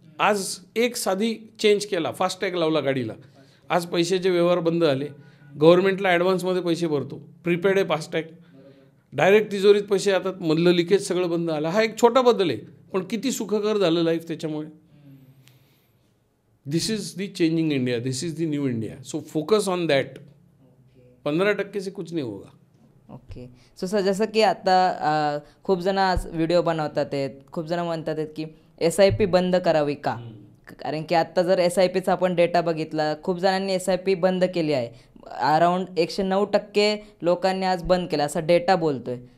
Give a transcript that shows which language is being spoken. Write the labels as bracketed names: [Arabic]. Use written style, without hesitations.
[Marathi] आज एक साधी चेंज केला, फास्टॅग लावला गाडीला, आज पैशाचे व्यवहार बंद झाले. गव्हर्नमेंटला ॲडव्हान्समध्ये पैसे भरतो, प्रीपेड आहे फास्टॅग, डायरेक्ट तिजोरीत पैसे येतात, मधलं लिकेज सगळं बंद झालं. हा एक छोटा बदल आहे, पण किती सुखकर झालं लाईफ त्याच्यामुळे. [English] This is the changing India, this is the new India. So focus on that. [Hindi] 15% से कुछ नहीं होगा. ओके. [Marathi] सो सर, जसं की आता खूप जण आज व्हिडिओ बनवतात आहेत, खूप जण म्हणतात आहेत की SIP बंद करावी का? कारण की आत्ता जर SIPचा आपण डेटा बघितला, खूप जणांनी SIP बंद केली आहे. अराऊंड 109% लोकांनी आज बंद केलं असा डेटा बोलतोय.